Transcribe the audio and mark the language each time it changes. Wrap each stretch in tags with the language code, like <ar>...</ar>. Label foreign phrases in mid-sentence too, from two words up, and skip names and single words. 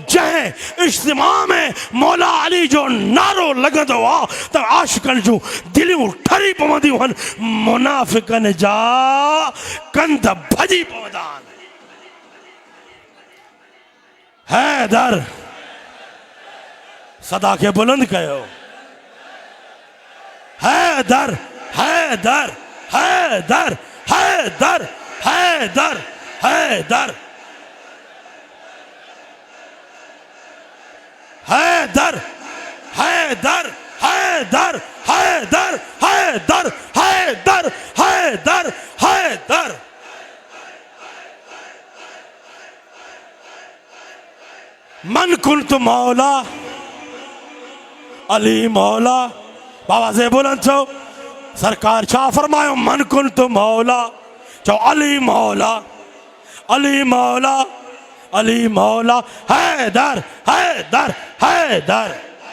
<sd>जंहिं इज्तिमा में मौला अली जो नारो लॻंदो आहे त आशिक़नि जूं दिलियूं ठरी पवंदियूं आहिनि, मुनाफ़िक़नि जा कंध भॼी पवंदा आहिनि। हैदर सदा खे बुलंद कयो। हैदर हैदर हैदर हैदर हैदर हैदर हैदर हैदर हैदर हैदर हैदर हैदर हैदर हैदर।</sd> <ar>من كنت مولا علي مولا.</ar> <sd>बाबा से बुलंद चो सरकार छा फरमायो,</sd> <ar>من كنت مولا، چو علي مولا علي مولا علي مولا.</ar> <sd>हैदर हैदर हैदर।</sd>